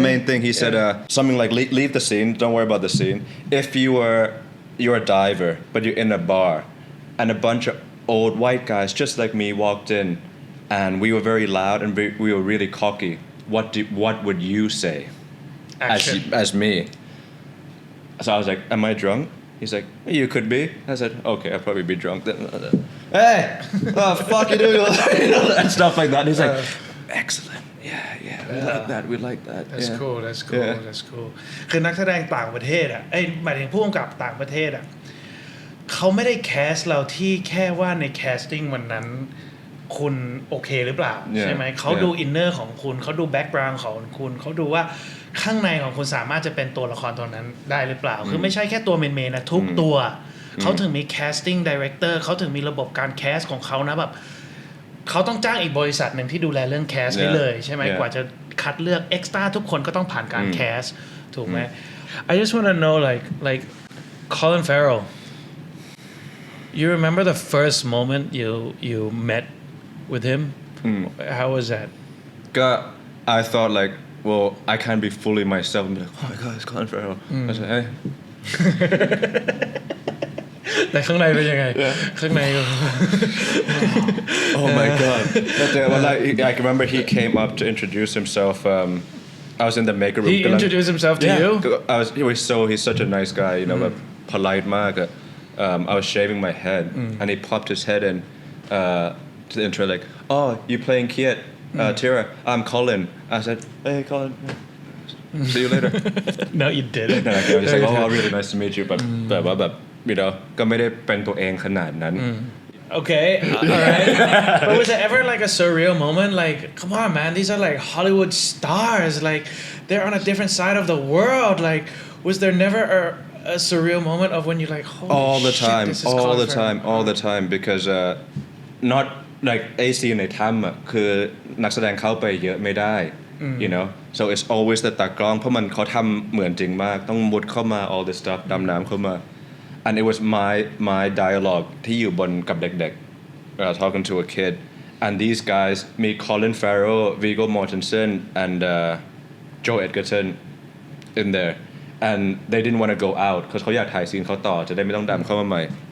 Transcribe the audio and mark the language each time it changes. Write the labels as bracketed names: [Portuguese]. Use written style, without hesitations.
[English] main thing he said something like leave the scene don't worry about the scene if you're a diver but you're in a bar and a bunch of old white guys just like me walked in and we were very loud and we were really cocky what would you say as me so I was like am I drunk he's like you could be I said okay I'll probably be drunk then hey oh fuck you doing and stuff like that and he's like excellent yeah we like that that's yeah. cool that's cool [Thai] คือนักแสดงต่างประเทศอ่ะหมายถึงผู้กำกับต่างประเทศอ่ะเขาไม่ได้แคสเราที่แค่ว่าในแคสติ้งวันนั้นคุณโอเคหรือเปล่าใช่ไหมเขาดูอินเนอร์ของคุณเขาดูแบ็กกราวด์ของคุณเขาดูว่าข้างในของคุณสามารถจะเป็นตัวละครตัวนั้นได้หรือเปล่าคือไม่ใช่แค่ตัวเมนนะทุกตัวเขาถึงมี casting director เขาถึงมีระบบการแคสของเขานะแบบ เขาต้องจ้างอีกบริษัทหนึ่งที่ดูแลเรื่องแคสให้เลยใช่ไหมกว่าจะคัดเลือกเอ็กซ์ตร้าทุกคนก็ต้องผ่านการแคสถูกไหม [English] I just want to know like Colin Farrell you remember the first moment you met with him how was that I thought like well I can't be fully myself and be like oh my god it's Colin Farrell I said hey [Thai] แต่ข้างในเป็นยังไงข้างใน [English] oh my god but I remember he came up to introduce himself I was in the maker room he introduced himself to you he's such a nice guy you knowแบบ polite มากI was shaving my head and he popped his head in to the intro like oh you playing Kiet Tira I'm Colin I said hey Colin see you later no you didn't no, okay, I was just like oh really nice to meet you but แบบว่าแบบyou know [Thai] ก็ไม่ได้เป็นตัวเองขนาดนั้น [English] okay alright but was there ever like a surreal moment like come on man these are like Hollywood stars like they're on a different side of the world like was there never a surreal moment of when you're like holy all the shit, time this is all the time because not like AC [Thai] ในถ้ำอ่ะคือนักแสดงเข้าไปเยอะไม่ได้ [English] you know so it's always [Thai] แต่ตากล้องเพราะมันเขาทำเหมือนจริงมากต้องมุดเข้ามา [English] all this stuff [Thai] ดำน้ำเข้ามา [English] and it was my dialogue [Thai] ที่อยู่บนกับเด็กๆ [English] talking to a kid and these guys me Colin Farrell Viggo Mortensen and Joe Edgerton in there and they didn't want to go out because [Thai] เขาอยากถ่ายซีนเขาต่อจะได้ไม่ต้องดำเข้ามาใหม่